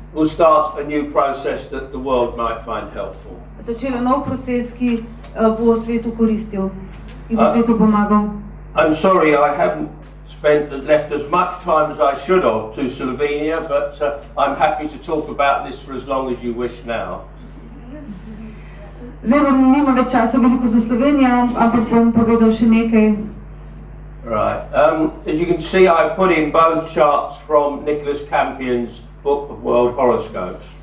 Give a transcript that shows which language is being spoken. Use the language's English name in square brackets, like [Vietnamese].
[English] will start a new process that the world might find helpful. [Slovenian] začela nov proces, ki bo svetu koristil in bo svetu pomagal. [English] I'm sorry I haven't left as much time as I should have to Slovenia, but I'm happy to talk about this for as long as you wish now. [Slovenian] Zdaj nimam več časa veliko za Slovenijo, ampak bom povedal še nekaj. [English] Right. As you can see, I put in both charts from Nicholas Campion's Book of World Horoscopes.